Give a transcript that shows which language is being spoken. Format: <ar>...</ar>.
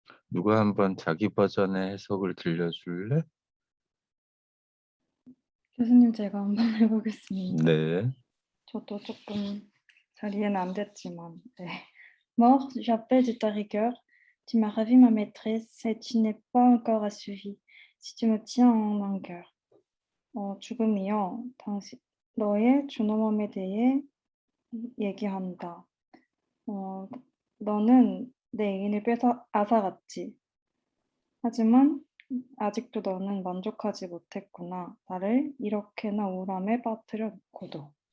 <ko>누가 한번 자기 버전의 해석을 들려줄래? 교수님 제가 한번 해보겠습니다. 네. 저도 조금 잘 이해는 안 됐지만 네.</ko> <fr>Mort, j'appelle de ta rigueur. Tu m'as ravi ma maîtresse et tu n'es pas encore assouvie. Si tu me tiens en longueur.</fr> <ko>죽음이여, 당신 너의 존엄함에 대해 얘기한다. 너는 내 애인을 앗아갔지. 하지만 아직도 너는 만족하지 못했구나. 나를 이렇게나 우울함에 빠뜨려 놓고도.</ko>